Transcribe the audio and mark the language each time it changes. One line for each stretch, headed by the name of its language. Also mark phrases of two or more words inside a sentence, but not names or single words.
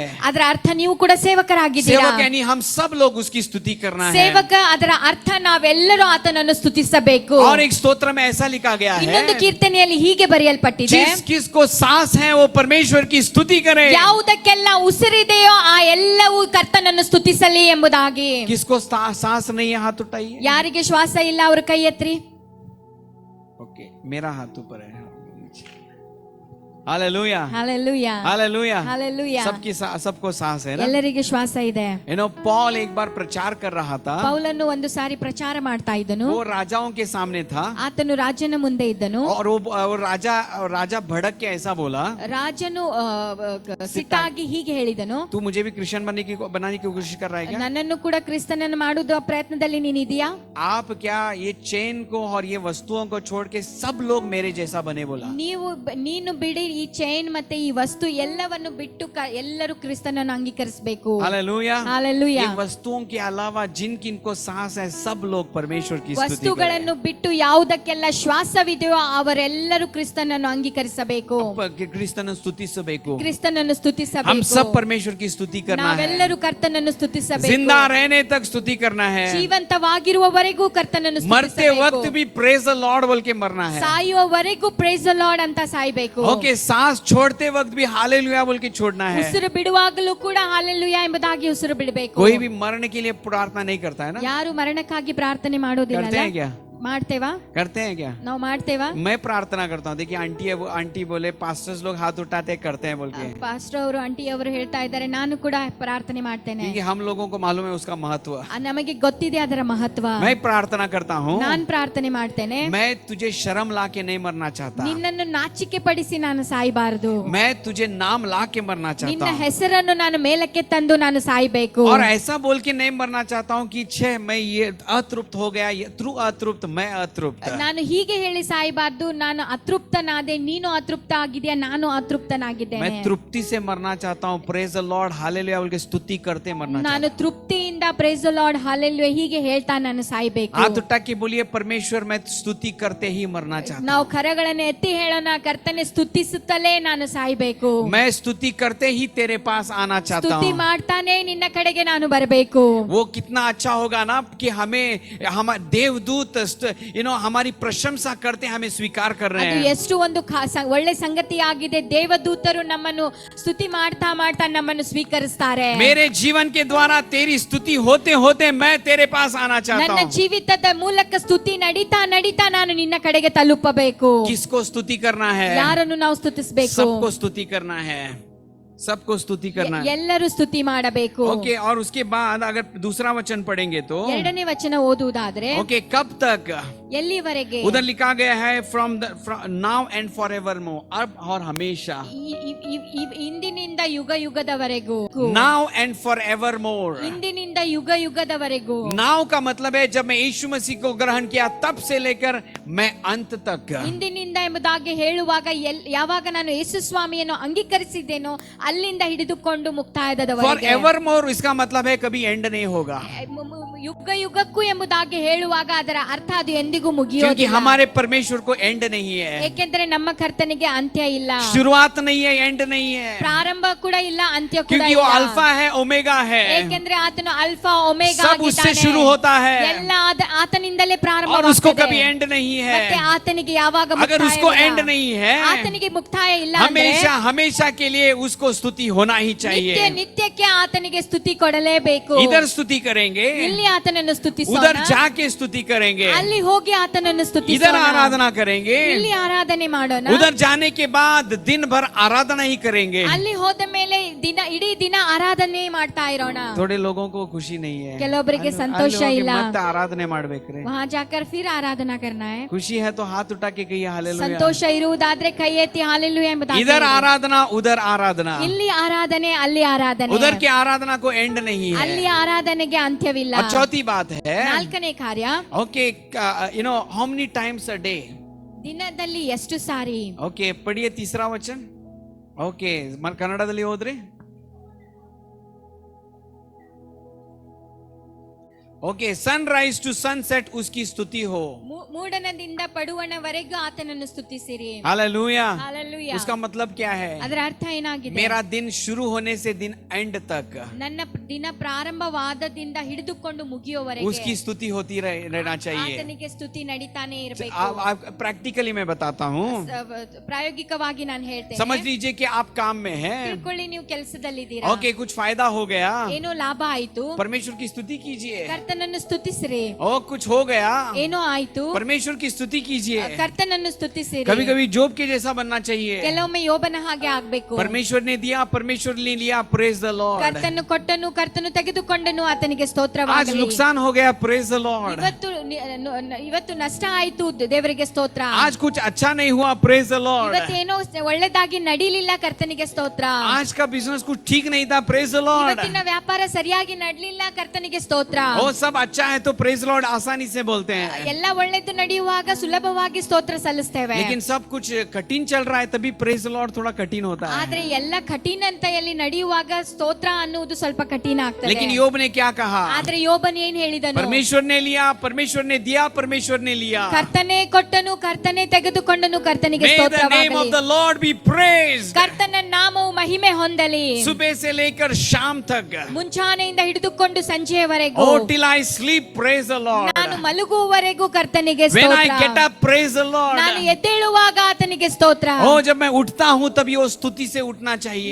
Kannada: ಅದರ ಅರ್ಥ ನೀವು ಕೂಡ ಸೇವಕರಾಗಿದ್ದೀರಾ.
Hindi: सेवक यानी हम सब लोग उसकी स्तुति करना है.
Kannada: ಸೇವಕ ಅದರ ಅರ್ಥ ನಾವೆಲ್ಲರೂ ಆತನನ್ನು ಸ್ತುತಿಸಬೇಕು.
Hindi: और एक स्तोत्र में ऐसा लिखा गया है,
Kannada: ಇನ್ನೊಂದು ಕೀರ್ತನೆಯಲ್ಲಿ ಹೀಗೆ ಬರೆಯಲ್ಪಟ್ಟಿದೆ,
Hindi: किसको सांस है वो परमेश्वर की स्तुति करे.
Kannada: ಯಾವುದಕ್ಕೆಲ್ಲ ಉಸಿರಿದೆಯೋ ಆ ಎಲ್ಲವೂ ಕರ್ತನನ್ನು ಸ್ತುತಿಸಲಿ ಎಂಬುದಾಗಿ.
Hindi: किसको सांस नहीं है हाथ उठाइए.
Kannada: ಯಾರಿಗೆ ಶ್ವಾಸ ಇಲ್ಲ ಅವರು ಕೈ ಎತ್ರಿ.
Hindi: ओके, मेरा हाथ ऊपर है. हालेलुया,
Kannada: ಹಾಲೆಲೂಯಾ,
Hindi: हालेलुया.
Kannada: ಹಾಲೆಲೂಯಾ.
Hindi: सबको सांस है ना.
Kannada: ಎಲ್ಲರಿಗೆ ಶ್ವಾಸ ಇದೆ.
Hindi: पॉल एक बार प्रचार कर रहा था.
Kannada: ಪೌಲನು ಒಂದು ಸಾರಿ ಪ್ರಚಾರ ಮಾಡ್ತಾ ಇದ್ದನು.
Hindi: वो राजाओं के सामने था
Kannada: ಆತನು ರಾಜನ ಮುಂದೆ ಇದ್ದನು.
Hindi: और वो राजा भड़क के ऐसा बोला,
Kannada: ರಾಜನು ಸಿಟ್ಟಾಗಿ ಹೀಗೆ ಹೇಳಿದನು,
Hindi: तू मुझे भी क्रिश्चियन बनाने की कोशिश कर रहा है क्या?
Kannada: ನನ್ನನ್ನು ಕೂಡ ಕ್ರಿಸ್ತನನ್ನು ಮಾಡುವ ಪ್ರಯತ್ನದಲ್ಲಿ ನೀನಿದೆಯಾ?
Hindi: आप क्या ये चेन को और ये वस्तुओं को छोड़ के सब लोग मेरे जैसा बने, बोला.
Kannada: ನೀನು ಬಿಡಿ ಈ ಚೈನ್ ಮತ್ತೆ ಈ ವಸ್ತು ಎಲ್ಲವನ್ನು ಬಿಟ್ಟು ಎಲ್ಲರೂ ಕ್ರಿಸ್ತನನ್ನು ಅಂಗೀಕರಿಸಬೇಕು.
Hindi: हालेलुया,
Kannada: ಹಾಲೆಲೂಯಾ.
Hindi: इन वस्तुओं के अलावा जिन किनको सांस है सब लोग परमेश्वर की स्तुति करें.
Kannada: ವಸ್ತುಗಳನ್ನು ಬಿಟ್ಟು ಯಾವುದಕ್ಕೆಲ್ಲ ಶ್ವಾಸವಿದೆಯೋ ಅವರೆಲ್ಲರೂ ಕ್ರಿಸ್ತನನ್ನು ಅಂಗೀಕರಿಸಬೇಕು, ಕ್ರಿಸ್ತನ ಸ್ತುತಿಸಬೇಕು. ಕ್ರಿಸ್ತನನ್ನು
Hindi: हम
Kannada: ಸ್ತುತಿಸಬೇಕು.
Hindi: सब परमेश्वर की स्तुति करना है.
Kannada: ನಾವೆಲ್ಲರೂ ಕರ್ತನನ್ನು ಸ್ತುತಿಸಬೇಕು.
Hindi: जिंदा रहने तक स्तुति करना है.
Kannada: ಜೀವಂತವಾಗಿರುವವರೆಗೂ ಕರ್ತನನ್ನು
Hindi: मरते वक्त
Kannada: ಸ್ತುತಿಸಬೇಕು.
Hindi: भी
English: Praise the Lord
Hindi: बोल के मरना है.
Kannada: ಸಾಯುವವರೆಗೂ
English: Praise the Lord
Kannada: ಅಂತ ಸಾಯಬೇಕು.
Hindi: ओके, सांस छोड़ते वक्त भी हालेलुया बोल के छोड़ना है.
Kannada: ಉಸಿರು ಬಿಡುವಾಗಲೂ ಕೂಡ ಹಾಲೆಲೂಯಾ ಎಂಬುದಾಗಿ ಉಸಿರು ಬಿಡಬೇಕು.
Hindi: कोई भी मरने के लिए प्रार्थना नहीं करता है ना.
Kannada: ಯಾರು ಮರಣಕ್ಕಾಗಿ ಪ್ರಾರ್ಥನೆ ಮಾಡೋದಿಲ್ಲ.
Hindi: करते हैं क्या?
Kannada: ಮಾಡ್ತೇವಾ?
Hindi: करते हैं क्या?
Kannada: ನಾವು ಮಾಡ್ತೇವಾ?
Hindi: मैं प्रार्थना करता हूँ. देखिए आंटी बोले पास्टर्स लोग हाथ उठाते करते हैं बोल के.
Kannada: ಪಾಸ್ಟರ್ ಅವರು ಆಂಟಿ ಅವರು ಹೇಳ್ತಾ ಇದ್ದಾರೆ, ನಾನು ಕೂಡ ಪ್ರಾರ್ಥನೆ ಮಾಡ್ತೇನೆ.
Hindi: क्योंकि हम लोगों को मालूम है उसका महत्व.
Kannada: ನಮಗೆ ಗೊತ್ತಿದೆ ಅದರ ಮಹತ್ವ.
Hindi: मैं प्रार्थना करता हूँ,
Kannada: ನಾನು ಪ್ರಾರ್ಥನೆ ಮಾಡ್ತೇನೆ,
Hindi: मैं तुझे शर्म ला के नहीं मरना चाहता.
Kannada: ನಿನ್ನನ್ನು ನಾಚಿಕೆ ಪಡಿಸಿ ನಾನು ಸಾಯಬಾರದು.
Hindi: मैं तुझे नाम ला के मरना चाहता
Kannada: ನಿನ್ನ
Hindi: हूँ.
Kannada: ಹೆಸರನ್ನು ನಾನು ಮೇಲಕ್ಕೆ ತಂದು ನಾನು ಸಾಯಬೇಕು.
Hindi: और ऐसा बोल के नहीं मरना चाहता हूँ कि छे मैं ये अतृप्त हो गया, अतृप्त मैं अतृप्त.
Kannada: ನಾನು ಹೀಗೆ ಹೇಳಿ ಸಾಯಬಾರ್ದು, ನಾನು ಅತೃಪ್ತನಾದೆ, ನೀನು ಅತೃಪ್ತ ಆಗಿದೆಯಾ, ನಾನು ಅತೃಪ್ತನಾಗಿದ್ದೇನೆ.
Hindi: मैं तृप्ति से मरना चाहता हूँ.
English: Praise the Lord
Hindi: हालेलुया बोल के स्तुति करते मरना
Kannada: ನಾನು ತೃಪ್ತಿಯಿಂದ
English: Praise the Lord
Kannada: ಹಾಲೆಲೂಯಾ ಹೀಗೆ ಹೇಳ್ತಾ ನಾನು ಸಾಯಬೇಕು.
Hindi: हाथ उठा के बोलिए, परमेश्वर मैं स्तुति करते ही मरना चाहता
Kannada: ನಾವು
Hindi: हूँ.
Kannada: ಕರಗಳನ್ನು ಎತ್ತಿ ಹೇಳೋಣ, ಕರ್ತನೆ ಸ್ತುತಿಸುತ್ತಲೇ ನಾನು ಸಾಯಬೇಕು.
Hindi: मैं स्तुति करते ही तेरे पास आना चाहता
Kannada: ಸ್ತುತಿ
Hindi: हूँ.
Kannada: ಮಾಡ್ತಾನೆ ನಿನ್ನ ಕಡೆಗೆ ನಾನು ಬರಬೇಕು.
Hindi: वो कितना अच्छा होगा ना कि हमें देवदूत हमारी प्रशंसा करते हमें स्वीकार कर रहे
Kannada: ಅದು
Hindi: हैं.
Kannada: ಎಷ್ಟು ಒಂದು ಒಳ್ಳೆ ಸಂಗತಿ ಆಗಿದೆ. ದೇವದೂತರು ನಮ್ಮನ್ನು ಸ್ತುತಿ ಮಾಡ್ತಾ ಮಾಡ್ತಾ ನಮ್ಮನ್ನು ಸ್ವೀಕರಿಸ್ತಾರೆ.
Hindi: मेरे जीवन के द्वारा तेरी स्तुति होते होते मैं तेरे पास आना चाहता
Kannada: ನನ್ನ
Hindi: हूँ.
Kannada: ಜೀವಿತದ ಮೂಲಕ ಸ್ತುತಿ ನಡೀತಾ ನಡೀತಾ ನಾನು ನಿನ್ನ ಕಡೆಗೆ ತಲುಪಬೇಕು.
Hindi: किसको स्तुति करना है?
Kannada: ಯಾರನ್ನು ನಾವು ಸ್ತುತಿಸಬೇಕು?
Hindi: सबको स्तुति करना है. सबको स्तुति करना है.
Kannada: ಎಲ್ಲರೂ स्तुति ಮಾಡಬೇಕು.
Hindi: ओके, और उसके बाद अगर दूसरा वचन पढ़ेंगे तो
Kannada: ಎರಡನೇ ವಚನ ಓದುವುದಾದ್ರೆ,
Hindi: ओके, कब तक?
Kannada: ಎಲ್ಲಿವರೆಗೆ?
Hindi: उधर लिखा गया है
English: from now and for ever more,
Hindi: अब और हमेशा.
Kannada: ಇಂದಿನಿಂದ ಯುಗ ಯುಗದವರೆಗೂ.
English: now and for ever more.
Kannada: ಇಂದಿನಿಂದ ಯುಗ ಯುಗದವರೆಗೂ.
Hindi: नाउ का मतलब है जब मैं यीशु मसीह को ग्रहण किया तब से लेकर मैं अंत तक.
Kannada: ಇಂದಿನಿಂದ ಎಂಬುದಾಗಿ ಹೇಳುವಾಗ ಯಾವಾಗ ನಾನು ಯೇಸು ಸ್ವಾಮಿಯನ್ನು ಅಂಗೀಕರಿಸಿದ್ದೇನೋ ಅಲ್ಲಿಂದ ಹಿಡಿದುಕೊಂಡು
Hindi: फॉर
Kannada: ಮುಕ್ತಾಯದವರೆಗೆ.
English: ever more
Hindi: इसका मतलब है कभी एंड नहीं होगा.
Kannada: ಯುಗ ಯುಗಕ್ಕೂ ಎಂಬುದಾಗಿ ಹೇಳುವಾಗ ಅದರ ಅರ್ಥ ಅದು ಎಂದಿಗೂ
Hindi: क्योंकि
Kannada: ಮುಗಿಯೋದಿಲ್ಲ.
Hindi: हमारे परमेश्वर को एंड नहीं है.
Kannada: ಏಕೆಂದರೆ ನಮ್ಮ ಕರ್ತನಿಗೆ ಅಂತ್ಯ ಇಲ್ಲ,
Hindi: शुरुआत नहीं है, एंड नहीं है.
Kannada: ಪ್ರಾರಂಭ ಕೂಡ ಇಲ್ಲ, ಅಂತ್ಯ ಕೂಡ
Hindi: क्योंकि वो
Kannada: ಇಲ್ಲ.
Hindi: अल्फा है, ओमेगा है.
Kannada: ಏಕೆಂದ್ರೆ ಆತನು ಅಲ್ಫಾ ಒಮೆಗಾ
Hindi: सब उससे
Kannada: ಆಗಿದ್ದಾನೆ.
Hindi: शुरू होता है
Kannada: ಎಲ್ಲ ಆತನಿಂದಲೇ
Hindi: और उसको
Kannada: ಪ್ರಾರಂಭವಾಗುತ್ತದೆ.
Hindi: कभी एंड नहीं
Kannada: ಮತ್ತೆ
Hindi: है.
Kannada: ಆತನಿಗೆ ಯಾವಾಗ
Hindi: अगर
Kannada: ಮುಕ್ತಾಯ
Hindi: उसको
Kannada: ಇಲ್ಲ,
Hindi: एंड नहीं है,
Kannada: ಆತನಿಗೆ ಮುಕ್ತಾಯ ಇಲ್ಲ ಅಂದ್ರೆ
Hindi: हमेशा हमेशा के लिए उसको स्तुति होना ही
Kannada: ನಿತ್ಯ
Hindi: चाहिए.
Kannada: ನಿತ್ಯಕ್ಕೆ ಆತನಿಗೆ ಸ್ತುತಿ ಕೊಡಲೇಬೇಕು.
Hindi: इधर स्तुति करेंगे
Kannada: ಇಲ್ಲಿ ಆತನನ್ನು ಸ್ತುತಿಸೋಣ,
Hindi: उधर जाके स्तुति करेंगे,
Kannada: ಅಲ್ಲಿ ಹೋಗಿ ಆತನನ್ನು
Hindi: इधर
Kannada: ಸ್ತುತಿಸೋಣ,
Hindi: आराधना करेंगे,
Kannada: ಇಲ್ಲಿ ಆರಾಧನೆ ಮಾಡೋಣ,
Hindi: उधर जाने के बाद दिन भर आराधना ही करेंगे।
Kannada: ಅಲ್ಲಿ ಹೋದ ಮೇಲೆ ಇಡೀ ದಿನ ಆರಾಧನೆ ಮಾಡ್ತಾ ಇರೋಣ।
Hindi: थोड़े लोगों को खुशी नहीं है,
Kannada: ಕೆಲವೊಬ್ಬರಿಗೆ ಸಂತೋಷ ಇಲ್ಲ, ಮತ್ತೆ ಆರಾಧನೆ ಮಾಡ್ಬೇಕ್ರಿ,
Hindi: वहां जाकर फिर आराधना करना है। खुशी है तो हाथ उठा के कहिए हालेलुया।
Kannada: ಸಂತೋಷ ಇರುವುದಾದ್ರೆ ಕೈ ಎತ್ತಿ ಹಾಲೆಲೂಯಾ ಎಂಬುದಾಗಿ
Hindi: इधर आराधना उधर आराधना,
Kannada: ಇಲ್ಲಿ ಆರಾಧನೆ ಅಲ್ಲಿ ಆರಾಧನೆ,
Hindi: उधर की आराधना को एंड नहीं है।
Kannada: ಅಲ್ಲಿ ಆರಾಧನೆಗೆ ಅಂತ್ಯವಿಲ್ಲ।
Hindi: और चौथी बात है,
Kannada: ನಾಲ್ಕನೇ ಕಾರ್ಯ,
English: okay you know how many times a day,
Kannada: ದಿನದಲ್ಲಿ ಎಷ್ಟು ಸಾರಿ।
Hindi: ओके पढ़िए तीसरा वचन, ओके
Kannada: ಕನ್ನಡದಲ್ಲಿ ಓದ್ರಿ।
Hindi: ओके
English: sunrise to sunset
Hindi: उसकी स्तुति हो,
Kannada: ಮೂಡಣದಿಂದ ಪಡುವಣವರೆಗೂ ಆತನನ್ನು ಸ್ತುತಿಸಿರಿ।
Hindi: हालेलुया।
Kannada: ಹಾಲೆಲೂಯಾ।
Hindi: उसका मतलब क्या है?
Kannada: ಅದರ ಅರ್ಥ ಏನಾಗಿದೆ?
Hindi: मेरा दिन शुरू होने से दिन एंड तक
Kannada: ನನ್ನ ದಿನ ಪ್ರಾರಂಭವಾದದಿಂದ ಹಿಡಿದುಕೊಂಡು ಮುಗಿಯುವವರೆಗೆ
Hindi: उसकी स्तुति होती रहना चाहिए।
Kannada: ಆತನಿಗೆ ಸ್ತುತಿ ನಡೀತಾನೆ ಇರಬೇಕು।
Hindi: प्रैक्टिकली मैं बताता हूँ,
Kannada: ಪ್ರಾಯೋಗಿಕವಾಗಿ ನಾನು ಹೇಳ್ತೇನೆ,
Hindi: समझ लीजिए कि आप काम में हैं,
Kannada: ತಿಳ್ಕೊಳ್ಳಿ ನೀವು ಕೆಲಸದಲ್ಲಿದ್ದೀರಾ,
Hindi: ओके कुछ फायदा हो गया,
Kannada: ಏನೋ ಲಾಭ ಆಯ್ತು,
Hindi: परमेश्वर की स्तुति कीजिए।
Kannada: ಕರ್ತನನ್ನು ಸ್ತುತಿಸಿರಿ।
Hindi: ओ कुछ हो गया,
Kannada: ಏನೋ ಆಯ್ತು,
Hindi: परमेश्वर की स्तुति कीजिए।
Kannada: ಕರ್ತನನ್ನು ಸ್ತುತಿಸಿರಿ।
Hindi: कभी कभी जोब के जैसा बनना चाहिए,
Kannada: ಕೆಲವೊಮ್ಮೆ ಯೋಬನ ಹಾಗೆ ಆಗ್ಬೇಕು।
Hindi: परमेश्वर ने दिया, परमेश्वर ने लिया,
English: Praise the Lord.
Kannada: ಕರ್ತನು ಕೊಟ್ಟನು, ಕರ್ತನು ತೆಗೆದುಕೊಂಡನು, ಆತನಿಗೆ
Hindi: आज
Kannada: ಸ್ತೋತ್ರವಾಗಲಿ।
Hindi: नुकसान हो गया,
English: Praise the Lord.
Kannada: ಇವತ್ತು ನಷ್ಟ ಆಯ್ತು, ದೇವರಿಗೆ ಸ್ತೋತ್ರ।
Hindi: आज कुछ अच्छा नहीं हुआ,
English: Praise the Lord.
Kannada: ಇವತ್ತೇನೋ ಒಳ್ಳೆದಾಗಿ ನಡೀಲಿಲ್ಲ, ಕರ್ತನಿಗೆ ಸ್ತೋತ್ರ।
Hindi: आज का बिजनेस कुछ ठीक नहीं था,
English: Praise the Lord.
Kannada: ಇವತ್ತಿನ ವ್ಯಾಪಾರ ಸರಿಯಾಗಿ ನಡಲಿಲ್ಲ, ಕರ್ತನಿಗೆ ಸ್ತೋತ್ರ।
Hindi: वो सब अच्छा है तो
English: praise Lord
Hindi: आसानी से बोलते हैं,
Kannada: ಎಲ್ಲ ಒಳ್ಳೆದು ನಡೆಯುವಾಗ ಸುಲಭವಾಗಿ ಸ್ತೋತ್ರ ಸಲ್ಲಿಸ್ತೇವೆ।
Hindi: लेकिन सब कुछ कठिन चल रहा है तभी
English: praise Lord
Hindi: थोड़ा कठिन होता है।
Kannada: ಆದ್ರೆ ಎಲ್ಲ ಕಠಿಣಂತೆಯಲ್ಲಿ ನಡೆಯುವಾಗ ಸ್ತೋತ್ರ ಅನ್ನುವುದು ಸ್ವಲ್ಪ ಕಠಿಣ ಆಗ್ತದೆ।
Hindi: लेकिन योब ने क्या कहा?
Kannada: ಆದ್ರೆ ಯೋಬನ್ ಏನ್ ಹೇಳಿದನು?
Hindi: परमेश्वर ने लिया, परमेश्वर ने दिया, परमेश्वर ने लिया।
Kannada: ಕರ್ತನೇ ಕೊಟ್ಟನು, ಕರ್ತನೇ ತೆಗೆದುಕೊಂಡನು, ಕರ್ತನಿಗೆ
English: May the name of
Kannada: ಸ್ತೋತ್ರವಾಗಲಿ।
English: the Lord be praised.
Kannada: ಕರ್ತನ ನಾಮವು ಮಹಿಮೆ ಹೊಂದಲಿ,
Hindi: सुबह से लेकर शाम तक,
Kannada: ಮುಂಚಾನೆಯಿಂದ ಹಿಡಿದುಕೊಂಡು ಸಂಜೆಯವರೆಗೂ।
English: oh till I sleep, praise the Lord.
Kannada: ನಾನು ಮಲಗುವವರೆಗೂ ಕರ್ತನಿಗೆ
English: When I
Kannada: ಸ್ತೋತ್ರ,
English: get up, praise the Lord.
Kannada: ನಾನು ಎದ್ದೇಳುವಾಗ ಆತನಿಗೆ ಸ್ತೋತ್ರ।
Hindi: oh जब मैं उठता हूँ तभी वो स्तुति से उठना चाहिए।